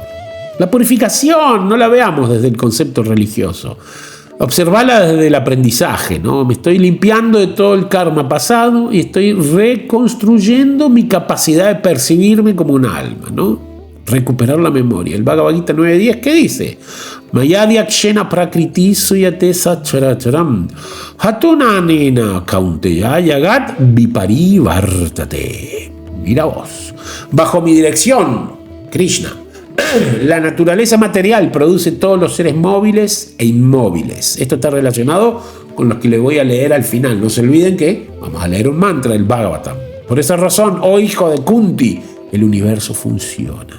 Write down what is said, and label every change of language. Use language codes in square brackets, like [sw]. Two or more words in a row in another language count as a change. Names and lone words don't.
[es] La purificación no la veamos desde el concepto religioso. Observala desde el aprendizaje, ¿no? Me estoy limpiando de todo el karma pasado y estoy reconstruyendo mi capacidad de percibirme como un alma, ¿no? Recuperar la memoria. El Bhagavad Gita 9.10, ¿qué dice? [sa] Mayadhyakshena prakriti suyate satcharacharam hatunanena kaunteya yagat vipari vartate. [es] Mira vos. Bajo mi dirección, Krishna, la naturaleza material produce todos los seres móviles e inmóviles. Esto está relacionado con los que les voy a leer al final. No se olviden que vamos a leer un mantra del Bhagavatam. Por esa razón, oh hijo de Kunti, el universo funciona.